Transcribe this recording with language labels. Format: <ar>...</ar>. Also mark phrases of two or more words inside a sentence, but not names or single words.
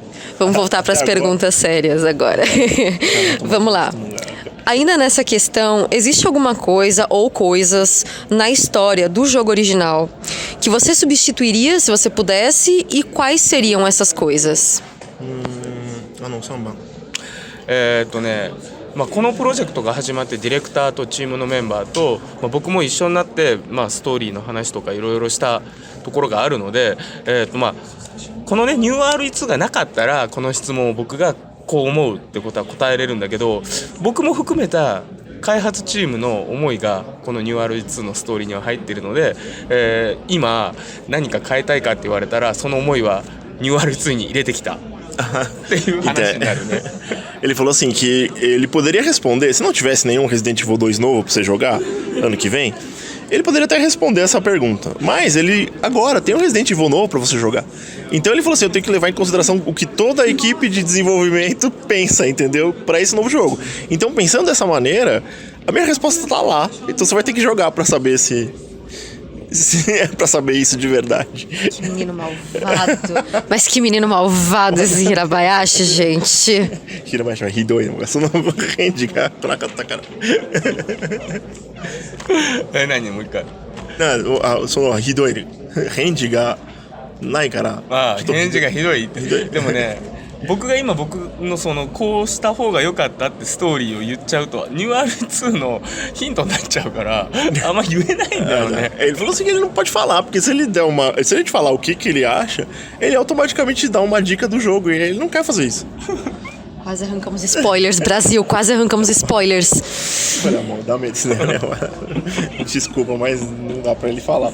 <pt>Vamos voltar pras perguntas sérias agora. Vamos lá. Ainda nessa questão, existe alguma coisa ou coisas na história do jogo original que você substituiria se você pudesse, e quais seriam essas coisas? Samba.</pt> <ja>このプロジェクトが始まってディレクターとチームのメンバーと、僕も一緒になって、ストーリーの話とかいろいろしたところがあるので、このねニュー RE2 がなかったらこの質問を僕がこう思うってことは答えれるんだけど、僕も含めた開発チームの思いがこのニュー RE2 のストーリーには入っているので、今何か変えたいかって言われたらその思いはニュー RE2 に入れてきたっていう話になるね。</ja> <pt>Ele falou assim que ele poderia responder, se não tivesse nenhum Resident Evil 2 novo pra você jogar ano que vem, ele poderia até responder essa pergunta. Mas ele agora tem um Resident Evil novo pra você jogar. Então ele falou assim, eu tenho que levar em consideração o que toda a equipe de desenvolvimento pensa, entendeu? Pra esse novo jogo. Então pensando dessa maneira, a minha resposta tá lá. Então você vai ter que jogar pra saber se é pra saber isso de verdade. Que menino malvado. Mas que menino malvado esse Hirabayashi, gente.</pt> <ja>Hirabayashi はひどいのがその返事が来なかったから。何もう一回。そのひどい返事がないから。返事がひどいって。でもね。僕が今僕のそのこうした方が良かったってストーリーを言っちゃうとニュー RE2 のヒントになっちゃうからあんま言えないんだよね。</ja> <pt>Ele falou assim que ele não pode falar, porque se ele te falar o que ele acha, ele automaticamente dá uma dica do jogo e ele não quer fazer isso. Quase arrancamos spoilers, Brasil, quase arrancamos spoilers. Olha, amor, dá medo, né? Desculpa, mas não dá pra ele falar.</pt>